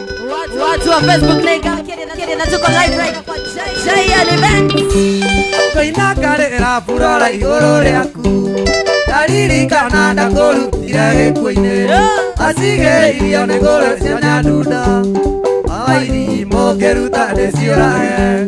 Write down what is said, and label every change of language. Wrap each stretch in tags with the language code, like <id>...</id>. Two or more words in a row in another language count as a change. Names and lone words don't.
<sw>Watu, watu wa Facebook na Iga, Kenya na, Kenya na tuko</sw> <en>live right</en> <sw>kwa J-, J N Events.</sw> <ki>Kũina ngarĩra burora igũrũ rĩaku. Ndaririkana ndakũrutire gĩkuũ-inĩ. Acigĩrĩirio nĩ ngũrwe cia nyandunda. Wa irimũ ngĩruta ndĩciũrage.</ki>